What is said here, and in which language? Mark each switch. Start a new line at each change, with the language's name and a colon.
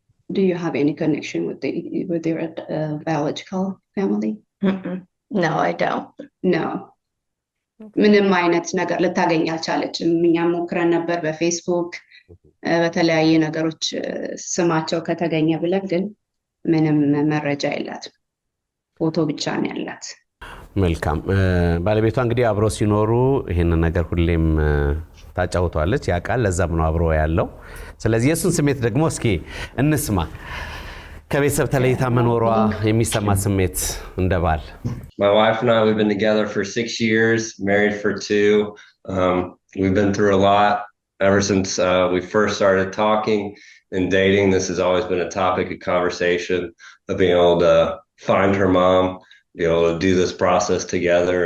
English: Do you have any connection with your biological family? No, I don't. No.
Amharic: ምንም አይነት ነገር ልታገኝ አልቻለችም። እኛም ሞክረን ነበር በፌስቡክ በተለያየ ነገሮች ስማቸው ከተገኘ ብለን፣ ግን ምንም መረጃ የላትም። ፎቶ ብቻ ነው ያላት። መልካም። ባለቤቷ እንግዲህ አብሮ ሲኖሩ ይሄንን ነገር ሁሌም ታጫውተዋለች፣ ያውቃል። ለዛም ነው አብሮ ያለው። ስለዚህ የሱን ስሜት ደግሞ እስኪ እንስማ። ከቤተሰብ ተለይታ መኖሯ የሚሰማት ስሜት እንደባል።
English: My wife and I, we've been together for 6 years, married for 2. We've been through a lot ever since we first started talking and dating. This has always been a topic of conversation, of being able to find her mom, be able to do this process together.